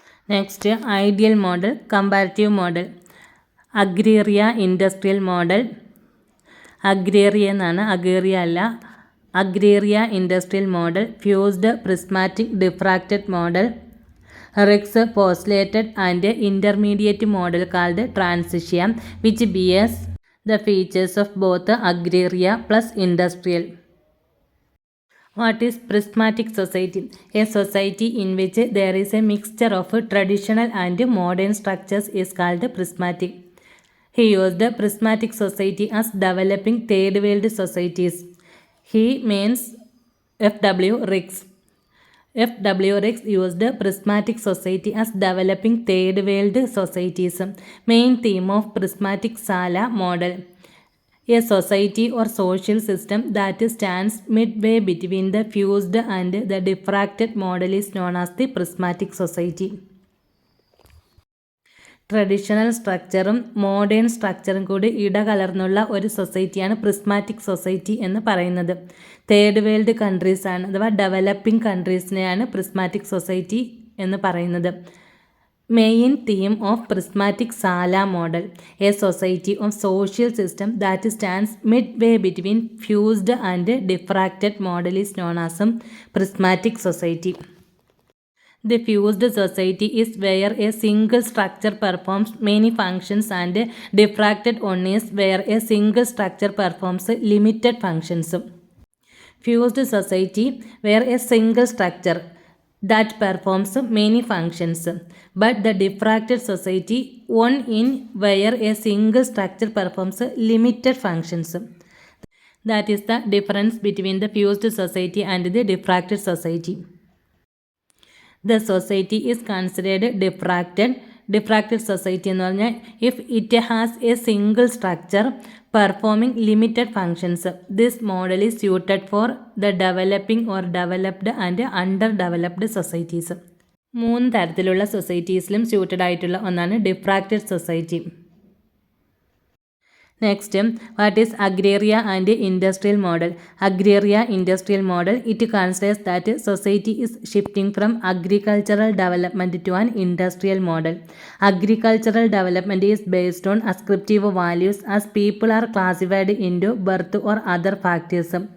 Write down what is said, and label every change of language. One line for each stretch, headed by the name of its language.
English: Next, ideal model, comparative model. Agraria industrial model,
Malayalam: അഗ്രേറിയ എന്നാണ്, അഗേറിയ അല്ല,
English: Agraria industrial model. Fused prismatic diffracted model. Riggs postulated and intermediate model called transitia, which bears the features of both agraria plus industrial. What is prismatic society? A society in which there is a mixture of traditional and modern structures is called prismatic. He used prismatic society as developing third world societies. He means FW Ricks. FW Ricks used prismatic society as developing third world societies. Main theme of prismatic Sala model: a society or social system that stands midway between the fused and the diffracted model is known as the prismatic society.
Malayalam: Traditional സ്ട്രക്ചറും modern സ്ട്രക്ചറും കൂടി ഇടകലർന്നുള്ള ഒരു സൊസൈറ്റിയാണ് prismatic society എന്ന് പറയുന്നത്. Third world കൺട്രീസാണ്, അഥവാ developing കൺട്രീസിനെയാണ് prismatic society എന്ന് പറയുന്നത്.
English: Main theme of prismatic sala model: a society of social system that stands mid way between fused and diffracted model is known as prismatic society. The fused society is where a single structure performs many functions, and diffracted one is where a single structure performs limited functions. Fused society where a single structure that performs many functions, but the diffracted society one in where a single structure performs limited functions. That is the difference between the fused society and the diffracted society. The society is considered diffracted. Diffracted society
Malayalam: എന്ന് പറഞ്ഞാൽ
English: if it has a single structure performing limited functions. This model is suited for the developing or developed and underdeveloped societies.
Malayalam: 3 തരത്തിലുള്ള സൊസൈറ്റീസിലും suited ആയിട്ടുള്ള ഒന്നാണ് diffracted society.
English: Next, what is agraria and industrial model? Agraria industrial model, it considers that society is shifting from agricultural development to an industrial model. Agricultural development is based on ascriptive values as people are classified into birth or other factors.